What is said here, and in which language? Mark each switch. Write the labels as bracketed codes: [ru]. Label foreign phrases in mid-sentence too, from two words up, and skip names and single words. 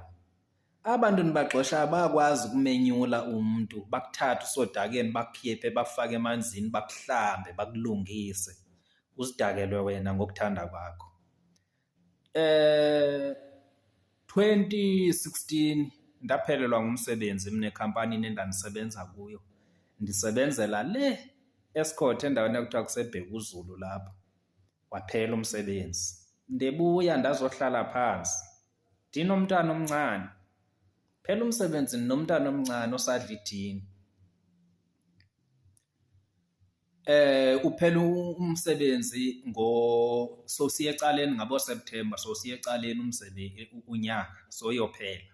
[xh] Abantu endibaxoshayo bayakwazi ukumenyula umntu, bakuthathe usodakeni bakukhiphe bakufake emanzini bakuhlambe bakulungise uzidakelwe wena ngokuthanda kwakho. 2016 ndaphelelwa ngumsebenzi mna ekhampanini endandisebenza kuyo. Ndisebenzela le Escort endaweni ekuthiwa kuseBhekuzulu lapho. Waphela umsebenzi. Ndibuya ndazohlala phansi. Ndinomntana omncane. Phela umsebenzi nomntana omncane osadla idini. Uphela umsebenzi so siye ecaleni ngabo September, so siye ecaleni umsebenzi unyaka so yophela.